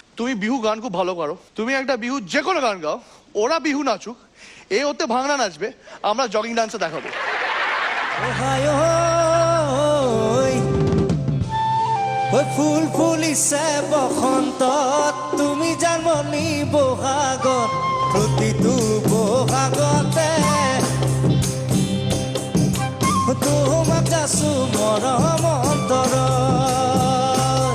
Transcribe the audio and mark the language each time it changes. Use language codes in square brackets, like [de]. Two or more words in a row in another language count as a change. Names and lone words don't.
[bn] তুমি বিহু গান খুব ভালো করো, তুমি একটা বিহু যে কোনো গান গাও, ওরা বিহু নাচুক, এ ওতে ভাঙনা নাচবে, আমরা [en] jogging dance [bn] দেখাবো। [as] ফুল ফুলিছে বসন্তত, তুমি জানমনি বহাগত, প্ৰতিটো বহাগতে তোমাক যাচো মৰম অন্তৰত।